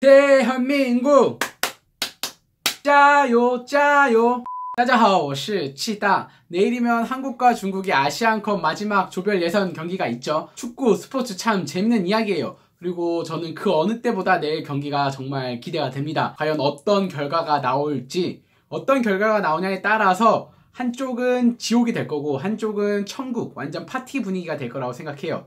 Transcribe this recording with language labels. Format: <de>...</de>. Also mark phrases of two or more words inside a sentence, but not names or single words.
<ko>대한민국</ko> <zh>加油 加油. 大家好，我是气大。</zh> <ko>내일이면 한국과 중국이 아시안컵 마지막 조별 예선 경기가 있죠. 축구 스포츠 참 재밌는 이야기예요. 그리고 저는 그 어느 때보다 내일 경기가 정말 기대가 됩니다. 과연 어떤 결과가 나올지, 어떤 결과가 나오냐에 따라서 한쪽은 지옥이 될 거고 한쪽은 천국, 완전 파티 분위기가 될 거라고 생각해요.</ko>